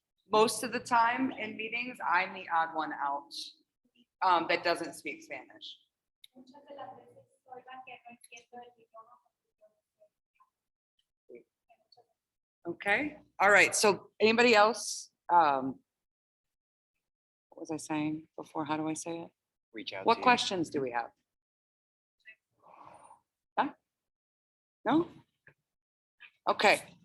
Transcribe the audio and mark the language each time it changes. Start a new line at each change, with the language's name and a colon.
English: Most of the time in meetings, I'm the odd one out that doesn't speak Spanish.
Spanish: Muchas de las veces soy la que no entiendo el idioma.
English: Okay, all right, so anybody else? What was I saying before? How do I say it? Reach out What to you. questions do we have? Huh? No? Okay.